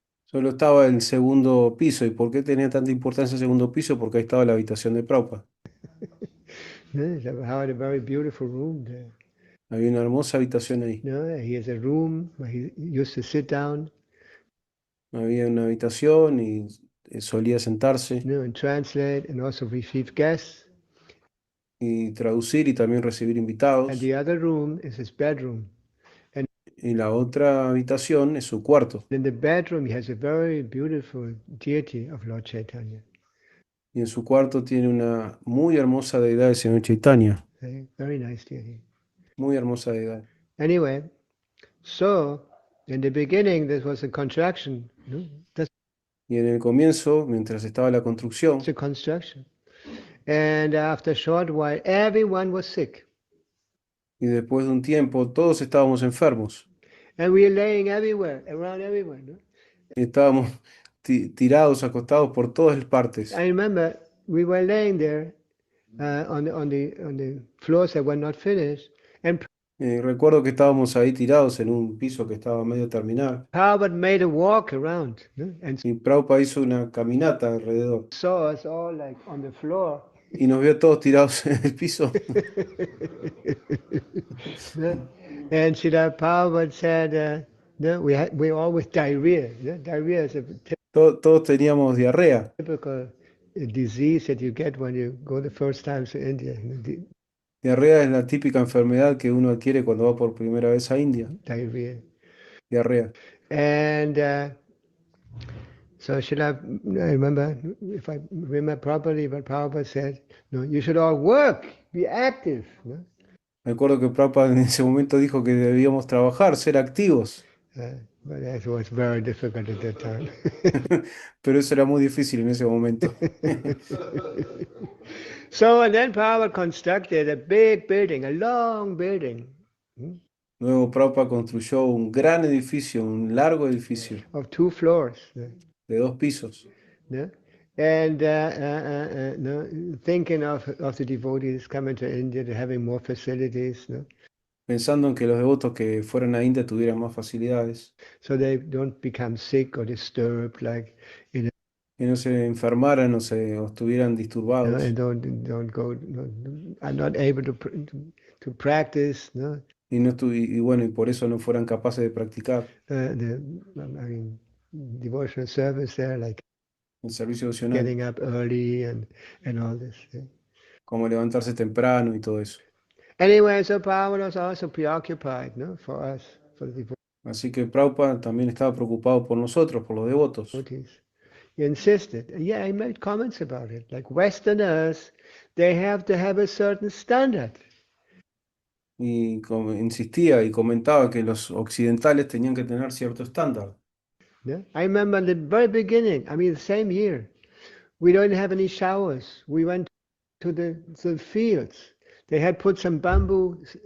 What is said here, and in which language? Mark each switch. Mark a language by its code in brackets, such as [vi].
[es] Solo estaba el segundo piso. ¿Y por qué tenía tanta importancia el segundo piso? Porque ahí estaba la habitación de Prabhupada. [en] They had a very beautiful room there. [es] Había una hermosa habitación ahí. [en] He has a room where he used to sit down. [es] Había una habitación y solía sentarse [en] And translate and also receive guests. [es] y traducir y también recibir invitados. [en] And the other room is his bedroom. [es] Y la otra habitación es su cuarto. [en] In the bedroom, he has a very beautiful deity of Lord Chaitanya. [es] Y en su cuarto tiene una muy hermosa deidad del Señor Chaitanya. [en] Very nice deity. [es] Muy hermosa deidad. [en] Anyway, so in the beginning, this was a construction. [es] Y en el comienzo, mientras estaba la construcción, [en] It's a construction. And after a short while, everyone was sick. [es] y después de un tiempo, todos estábamos enfermos. [en] And we were laying everywhere, around everywhere. [es] Y estábamos tirados, acostados por todas partes. [en] I remember we were laying there on the floors that were not finished. And [es] Recuerdo que estábamos ahí tirados en un piso que estaba medio terminar. [en] Prabhupada made a walk around. And [es] Y Prabhupada hizo una caminata alrededor. [en] saw us all like on the floor. [es] Y nos vio todos tirados en el piso. [en] And Srila Prabhupada said, we all with diarrhea. Diarrhea is a [es] Todos teníamos diarrea. [en] typical disease that you get when you go the first time to India. [es] Diarrea es la típica enfermedad que uno adquiere cuando va por primera vez a India. [en] Diarrhea. [es] Diarrea. [en] And so I remember, if I remember properly, what Prabhupada said, you should all work, be active. [es] Recuerdo que Prabhupada en ese momento dijo que debíamos trabajar, ser activos. [en] But that was very difficult at that time. [es] Pero eso era muy difícil en ese momento. [en] So, and then Prabhupada constructed a big building, a long building. [es] Luego Prabhupada construyó un gran edificio, un largo edificio [en] Of 2 floors. [es] de 2 pisos. [en] And no, thinking of the devotees coming to India, to having more facilities, no? pensando en que los devotos que fueran a India tuvieran más facilidades, So they don't become sick or disturbed, like, [es] que no se enfermaran o estuvieran [en] and [es] disturbados, [en] don't go, no, are not able to practice, no? [es] y bueno, y por eso no fueran capaces de practicar [en] The I mean, devotional service there, like [es] el servicio devocional, [en] getting up early and all this. Yeah. [es] como levantarse temprano y todo eso. [en] Anyway, so Pavel was also preoccupied, no, for us, for the [es] Así que Prabhupada también estaba preocupado por nosotros, por los devotos, [en] devotees. He insisted. Yeah, he made comments about it. Like Westerners, they have to have a certain standard. [es] y insistía y comentaba que los occidentales tenían que tener cierto estándar. [en] Yeah? I remember in the very beginning, I mean, the same year, we don't have any showers. We went to the fields. They had put some bamboo,